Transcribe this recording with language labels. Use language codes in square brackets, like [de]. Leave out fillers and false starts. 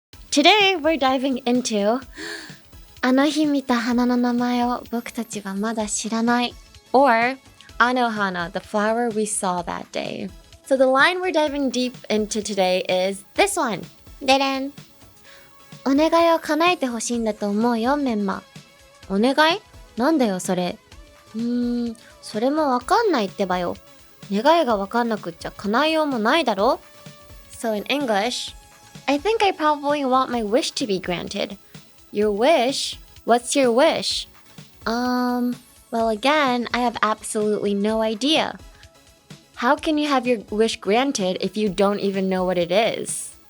[en] Today we're diving into あの日見た花の名前を僕達はまだ知らない or Anohana, the flower we saw that day. So the line we're diving deep into today is this one. でれん。 [ja] お願いを叶えて欲しいんだと思うよ、メンマ。お願い？なんだよそれ。それもわかんないってばよ。願いがわかんなくっちゃ叶えようもないだろ。 [en] So in English, I think I probably want my wish to be granted. Your wish? What's your wish? Well again, I have absolutely no idea. How can you have your wish granted if you don't even know what it is?